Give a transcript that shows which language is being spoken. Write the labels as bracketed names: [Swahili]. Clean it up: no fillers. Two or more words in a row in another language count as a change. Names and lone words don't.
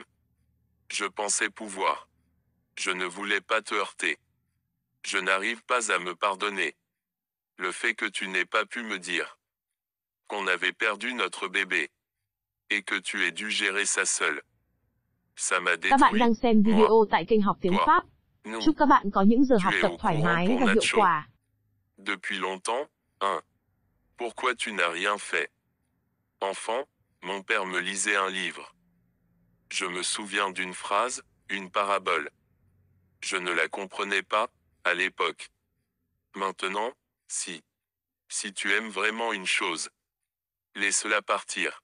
[French] Je pensais pouvoir. Je ne voulais pas te heurter. Je n'arrive pas à me pardonner. Le fait que tu n'aies pas pu me dire qu'on avait perdu notre bébé. Et que tu aies dû gérer ça seul. Ça m'a [Vietnamese] Các bạn [French] détruit. [Vietnamese] đang xem [French] Moi. [Vietnamese] video tại kênh học tiếng [French] Toi. [Vietnamese] Pháp. [French] Nous. [Vietnamese] Chúc các bạn có những giờ [French] Tu [Vietnamese] học [French] es [Vietnamese] tập [French] au [Vietnamese] thoải [French] courant [Vietnamese] mái [French] pour [Vietnamese] và hiệu [French] Nacho. [Vietnamese] quả. [French] Depuis longtemps, hein. Pourquoi tu n'as rien fait? Enfant, mon père me lisait un livre. Je me souviens d'une phrase, une parabole. Je ne la comprenais pas, à l'époque. Maintenant, si tu aimes vraiment une chose, laisse-la partir.